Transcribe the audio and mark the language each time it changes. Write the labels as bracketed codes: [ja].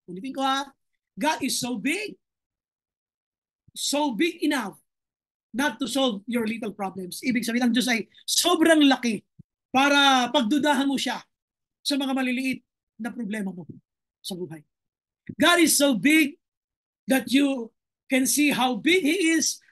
[tl] Ulitin ko ha, [en] God is so big enough not to solve your little problems. [tl] Ibig sabihin, ang Diyos ay sobrang laki para pagdudahan mo siya sa mga maliliit na problema mo sa buhay. [en] God is so big that you can see how big He is.